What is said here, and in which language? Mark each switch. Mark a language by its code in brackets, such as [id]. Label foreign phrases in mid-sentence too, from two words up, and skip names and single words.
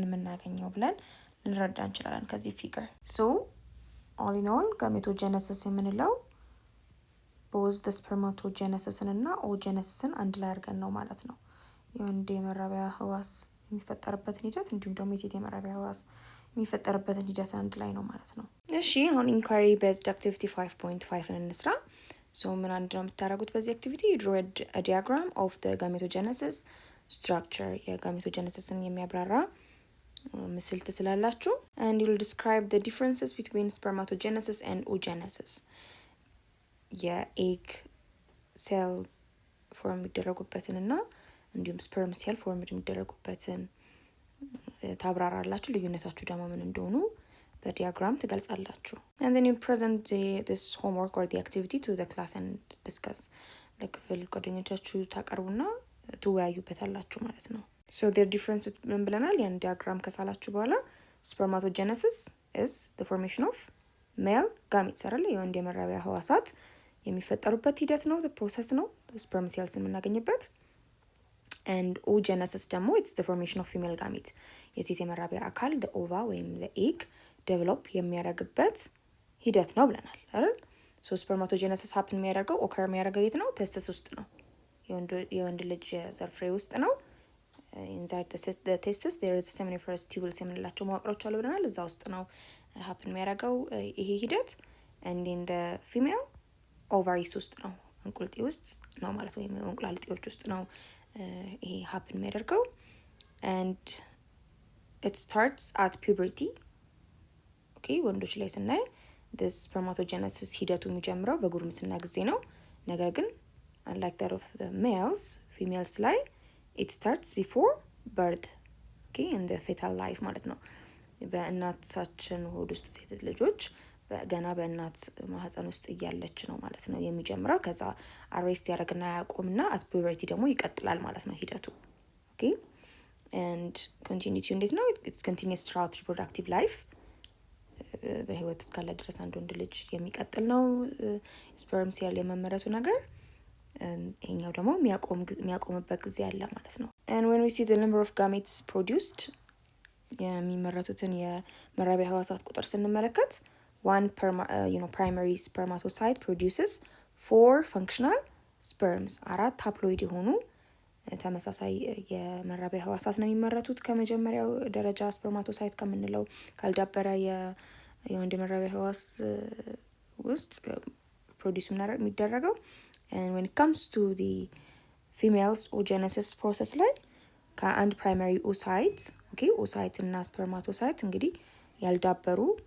[am] የምናገኘው ብለን ልንረዳ እንችላለን ከዚህ ፊገር። [en] so all in all gametogenesis [am] የምንለው [en] both spermatogenesis [am] እና ኦጀነሲስን አንድ ላይ አድርገን ነው ማለት ነው። የወንድ የመራቢያ ህዋስ የሚፈጠርበትን ሂደት እንዲሁም ደግሞ የሴት የመራቢያ ህዋስ የሚፈጠርበትን ሂደት አንድ ላይ ነው ማለት ነው። እሺ አሁን [en] inquiry based activity 5.5 [am] እንስራ። ሶ ምን አንድ ነው የምታደርጉት በዚህ አክቲቪቲ ድሮ [en] a diagram of the gametogenesis structure [am] የጋሜቶጀነሲስን የሚያብራራ ምስል ትስላላችሁ [en] and you will describe the differences between spermatogenesis and oogenesis [am] የኤግ [en] cell form [am] የሚደረጉበትንና እንዲሁም [en] sperm cell form [am] የሚደረጉበትን ታብራራላችሁ። ልዩነታችሁ ደግሞ ምን እንደሆኑ በዲያግራም ትገልጻላችሁ። [en] and then you present this homework or the activity to the class and discuss [am] ለክፍል ጓደኞቻችሁ ታቀርቡና ትወያዩበታላችሁ ማለት ነው። [en] so their difference [am] ምን ብለናል? ያን ዲያግራም ከሳላችሁ በኋላ [en] spermatogenesis is the formation of male gametes [am] አይደል? የወንድ የመራቢያ ህዋሳት የሚፈጠሩበት ሂደት ነው፣ [en] the process [am] ነው [en] sperm cells [am] የምናገኝበት። [en] and oogenesis [am] ደግሞ [en] it's the formation of female gamete [am] የሴት የመራቢያ አካል [en] the ova [am] ወይም [en] the egg develop [am] የሚያደርግበት ሂደት ነው ብለናል አይደል? [en] so spermatogenesis happen [am] የሚያደርገው occur የሚያደርገው የት ነው? testis ውስጥ ነው። የወንድ ልጅ ዘር ፍሬ ውስጥ ነው [en] inside the testis there is seminiferous tubules [am] የምንላቸው መዋቅሮች አሉ ብለናል። እዛ ውስጥ ነው ሀፕን የሚያደርገው ይሄ ሂደት። ኤንድ [en] in the female ovaries [am] ውስጥ ነው እንቁልጤ ውስጥ ነው ማለት ወይም እንቁላል እጢዎች ውስጥ ነው ይሄ ሀፕን የሚያደርገው። [en] and it starts at puberty። [am] ኦኬ ወንዶች ላይ ስናይ [en] this spermatogenesis [am] ሂደቱ የሚጀምረው በጉርምስና ጊዜ ነው። ነገር ግን [en] unlike that of the males, females [am] ላይ [en] it starts before birth, okay, in the fetal life [am] ማለት ነው። በእናታችን ሆድ ውስጥ ሴት ልጆች ገና በእናት ማህፀን ውስጥ እያለች ነው ማለት ነው የሚጀምረው። ከዛ አሬስት ያደርግና ያቆምና [en] at puberty [am] ደግሞ ይቀጥላል ማለት ነው ሂደቱ። [en] okay, and continuity [am] እንዴት ነው? [en] it's continuous throughout reproductive life። [am] በህይወት እስካለ ድረስ አንድ ወንድ ልጅ የሚቀጥል ነው [en] sperm cell [am] የመመረቱ ነገር። ይሄኛው ደግሞ የሚያቆምበት ጊዜ አለ ማለት ነው። [en] and when we see the number of gametes produced [am] የሚመረቱትን የመራቢያ ህዋሳት ቁጥር ስንመለከት [en] one primary spermatocyte produces 4 functional sperms። [am] 4 ሀፕሎይድ የሆኑ ተመሳሳይ የመራቢያ ህዋሳት ነው የሚመረቱት ከመጀመሪያው ደረጃ ስፐርማቶሳይት ከምንለው ካልዳበረ የወንድ መራቢያ ህዋስ ውስጥ ፕሮዲዩስ የሚደረገው። [en] and when it comes to the females oogenesis process [am] ላይ ከአንድ [en] primary oocyte oocyte [am] እና ስፐርማቶሳይት እንግዲህ ያልዳበሩ